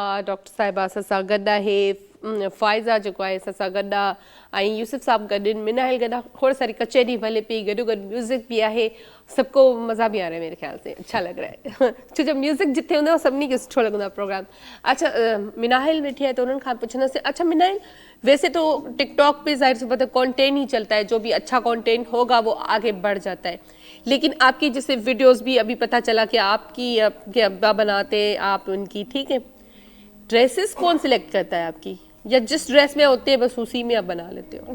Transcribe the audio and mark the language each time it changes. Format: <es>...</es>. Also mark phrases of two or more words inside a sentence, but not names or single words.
<sd>डॉक्टर साहिबा असां सां गॾु आहे, फ़ाइज़ा जेको आहे असां सां गॾु आहे, ऐं यूसुफ साहब गॾु आहिनि, मिनाहिल गॾु आहे, खोड़ सारी कचहरी हले पई, गॾोगॾु म्यूज़िक भी आहे,</sd> <ur>سب کو مزہ بھی آ رہا ہے میرے خیال سے، اچھا لگ رہا ہے</ur> <sd>छो जो म्यूज़िक जिथे हूंदो आहे सभिनी खे सुठो लॻंदो आहे प्रोग्राम। अच्छा, मिनाहिल वेठी</sd> <ur>ہے تو انہوں نے</ur> <sd>खां पुछंदासीं।</sd> <ur>اچھا منائل، ویسے تو ٹک ٹاک پہ ظاہر سی بات ہے کنٹینٹ ہی چلتا ہے، جو بھی اچھا کنٹینٹ ہوگا وہ آگے بڑھ جاتا ہے، لیکن آپ کی جیسے ویڈیوز بھی ابھی پتا چلا کہ آپ کے ابا بناتے ہیں، آپ ان کی، ٹھیک ہے، ڈریسز کون سلیکٹ کرتا ہے آپ کی، یا جس ڈریس میں ہوتے ہیں بس اسی میں آپ بنا لیتے ہو?</ur>